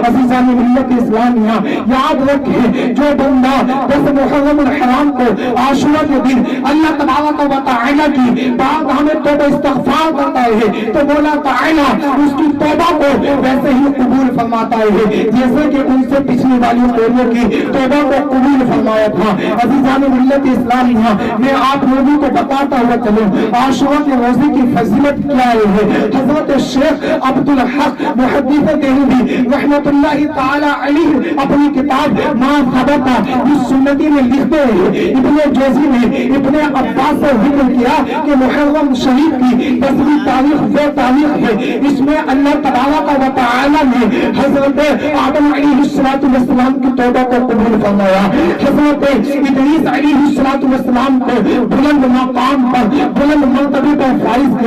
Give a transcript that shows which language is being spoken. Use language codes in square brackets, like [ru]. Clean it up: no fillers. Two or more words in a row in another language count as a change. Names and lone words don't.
[ur] عزیزان ملت اسلامیہ، یاد رکھیں جو بندہ 10 محرم الحرام کو عاشورہ کے دن اللہ تبارک و تعالی کی بارگاہ میں توبہ استغفار کرتا ہے تو مولا تعالی اس کی توبہ کو ویسے ہی قبول فرماتا ہے جیسے کہ ان سے پچھلی والی قوموں کی توبہ کو قبول فرمایا تھا۔ عزیزان ملت اسلامیہ، میں آپ لوگوں کو بتاتا ہوا چلوں عاشورہ کے روزے کی فضیلت کیا ہے۔ حضرت شیخ عبدالحق محدث دہلوی رحمۃ اللہ تعالی علیہ اپنی کتاب ما ثبت بالسنتی میں لکھتے ہیں، ابن جوزی نے ابن عباس سے ذکر کیا کہ محرم شریف کی 10ویں تاریخ وہ تاریخ ہے اس میں اللہ تبارک و تعالی نے حضرت آدم علیہ السلام کی توبہ کو قبول فرمایا، حضرت ادریس علیہ السلام کو بلند مقام پر بلند مرتبے پر فائز کیا۔